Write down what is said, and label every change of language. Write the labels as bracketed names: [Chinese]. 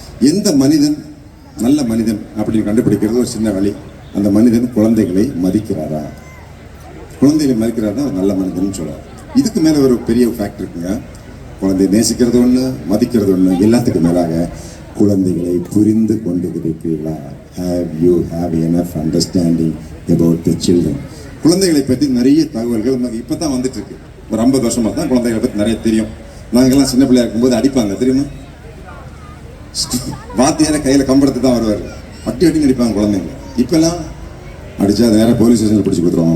[Tamil] எந்த மனிதன் நல்ல மனிதன் அப்படின்னு கண்டுபிடிக்கிறது ஒரு சின்ன வழி. அந்த மனிதன் குழந்தைகளை மதிக்கிறாரா? குழந்தைகளை மதிக்கிறாரா ஒரு நல்ல மனிதன் சொல்லலாம். இதுக்கு மேலே ஒரு பெரிய ஃபேக்ட் இருக்குங்க. குழந்தையை நேசிக்கிறது ஒன்று, மதிக்கிறது ஒன்று, எல்லாத்துக்கும் மேலாக குழந்தைகளை புரிந்து கொண்டு இருக்கிறீர்களா? [English] have enough understanding about the children. [Tamil] குழந்தைகளை பற்றி நிறைய தகவல்கள் நமக்கு இப்போ தான் வந்துட்டு இருக்கு. ஒரு 50 வருஷமாக தான் குழந்தைகளை பற்றி நிறைய தெரியும். நாங்கள்லாம் சின்ன பிள்ளையா இருக்கும்போது அடிப்பாங்க தெரியுமா? வாத்தியார கையில் கம்பளத்து தான் வருவார், அட்டின்னு அடிப்பாங்க குழந்தைங்க. இப்போல்லாம் அடித்தா அது நேராக போலீஸ் ஸ்டேஷனில் பிடிச்சி கொடுத்துருவாங்க.